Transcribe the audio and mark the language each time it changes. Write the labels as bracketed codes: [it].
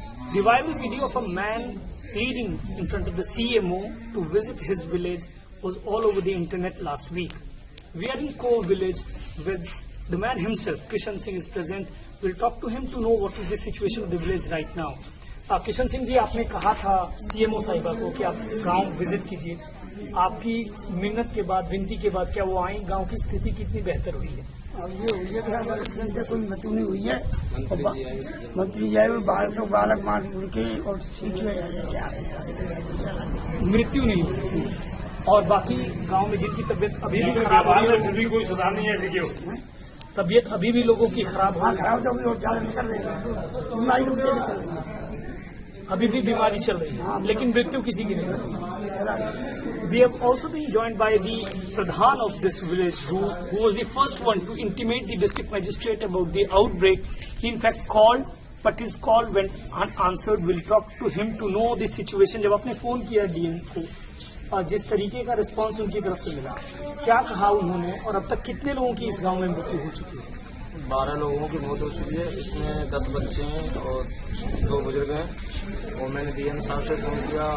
[en] The viral video of a man pleading in front of the CMO to visit his village was all over the internet last week. We are in Core village where the man himself, Kishan Singh, is present. We'll talk to him to know what is the situation of the village right now. [hi] Kishan Singh ji, आपने कहा था CMO साहिबा को कि आप गांव visit कीजिए। आपकी मिन्नत के बाद, विनती के बाद क्या वो आई? गांव की स्थिति कितनी बेहतर हुई है? अब ये हुई है कि हमारे से कोई मृत्यु नहीं हुई है। मंत्री जी आए हुए 1200 बालक मार के और ठीक मृत्यु नहीं हुई। और बाकी गांव में जिनकी तबीयत अभी भी खराब है, कोई सुधार नहीं है। तबीयत अभी भी लोगों की खराब है। खराब तो अभी और ज्यादा नहीं कर रही है, बीमारी तो चल रही है। अभी भी बीमारी चल रही है, लेकिन मृत्यु किसी की नहीं होती। [en] We have also been joined by the Pradhan of this village, who was the first one to intimate the district magistrate about the outbreak. He in fact called, but his call went unanswered. We'll talk to him to know the situation. [hi] जब आपने phone किया DM को, जिस तरीके का response उनकी तरफ से मिला, क्या कहा उन्होंने और अब तक कितने लोगों की इस गांव में मृत्यु हो चुकी है? 12 लोगों की मौत हो चुकी है। इसमें 10 बच्चे हैं और 2 बुजुर्ग हैं। और मैंने डीएम साहब से फोन किया।